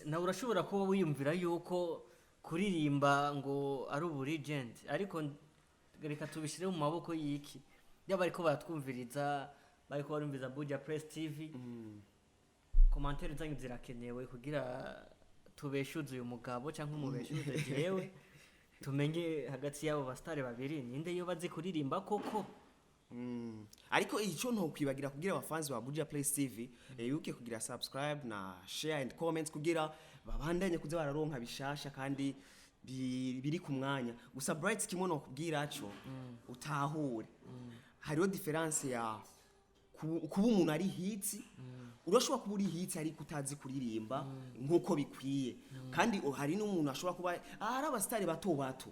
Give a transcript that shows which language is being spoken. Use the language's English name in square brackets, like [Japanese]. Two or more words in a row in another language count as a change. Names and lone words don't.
[Rundi] na urashobora kuba wiyumvira yuko kuririmba ngo ari uburigend ariko reka tubishire mu maboko yiki yaba ariko baratwumviriza bariko barumviza Buja Press TV commentaire zanyu zirakenewe kugira tubeshuze uyu mugabo cyangwa umubeshuze jewe tumenye hagati yabo bastare babiri ninde yo bazi kuririmba koko ariko ico nto kwibagira kugira abafanzi ba Buja Press TV yuke kugira subscribe na [English] share and comment [Rundi] kugira babandanye kuza bararonka bishasha kandi biri ku mwanya gusa bright kimwe no kubwira aco utahure hariho difference ya kuba umuntu ari hits urashobora kuba uri hits ariko utazi kuririmba nkuko bikwiye kandi hari n'umuntu ashobora kuba ari abastari bato